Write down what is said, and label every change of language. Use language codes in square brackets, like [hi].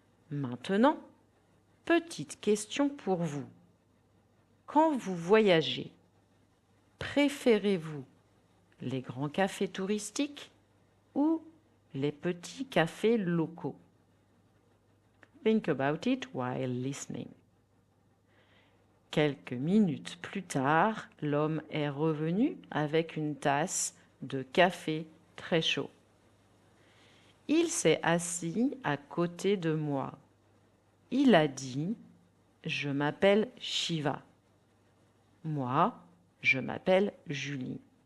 [fr] Maintenant, petite question pour vous. Quand vous voyagez, préférez-vous les grands cafés touristiques ou les petits cafés locaux? [en] Think about it while listening. [fr] Quelques minutes plus tard, l'homme est revenu avec une tasse de café très chaud. Il s'est assis à côté de moi. Il a dit je m'appelle Shiva. Moi, je m'appelle Julie.